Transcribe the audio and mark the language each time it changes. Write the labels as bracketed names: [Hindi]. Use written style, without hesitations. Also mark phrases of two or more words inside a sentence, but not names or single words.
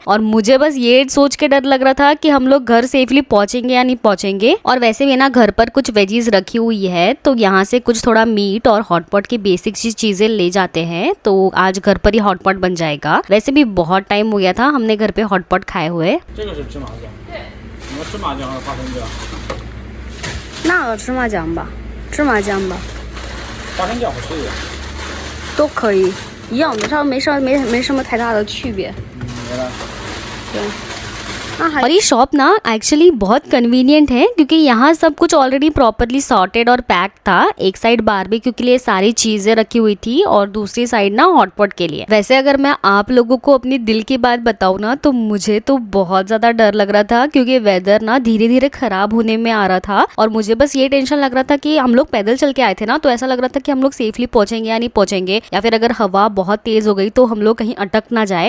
[Hindi] और मुझे बस ये सोच के डर लग रहा था कि हम लोग घर सेफली पहुंचेंगे या नहीं पहुंचेंगे। और वैसे भी ना घर पर कुछ वेजीज रखी हुई है, तो यहाँ से कुछ थोड़ा मीट और हॉटपॉट की बेसिक चीजें ले जाते हैं। तो आज घर पर ही हॉटपॉट बन जाएगा। वैसे भी बहुत टाइम हो गया था हमने घर पे हॉटपॉट खाए हुए। [Chinese] 我吃麻酱还是花生酱？那我吃麻酱吧，吃麻酱吧，花生酱好吃一点。都可以，一样的，它没什么太大的区别。原来。 [Hindi] 对。और ये शॉप ना एक्चुअली बहुत कन्वीनियंट है क्योंकि यहाँ सब कुछ [English] already properly sorted and packed [Hindi] था। एक साइड बारबेक्यू के लिए सारी चीजें रखी हुई थी और दूसरी साइड ना हॉटपॉट के लिए। वैसे अगर मैं आप लोगों को अपनी दिल की बात बताऊँ ना, तो मुझे तो बहुत ज्यादा डर लग रहा था क्योंकि वेदर ना धीरे धीरे खराब होने में आ रहा था और मुझे बस ये टेंशन लग रहा था कि हम लोग पैदल चल के आए थे ना, तो ऐसा लग रहा था कि हम लोग सेफली पहुंचेंगे या नहीं पहुंचेंगे, या फिर अगर हवा बहुत तेज हो गई तो हम लोग कहीं अटक ना जाए।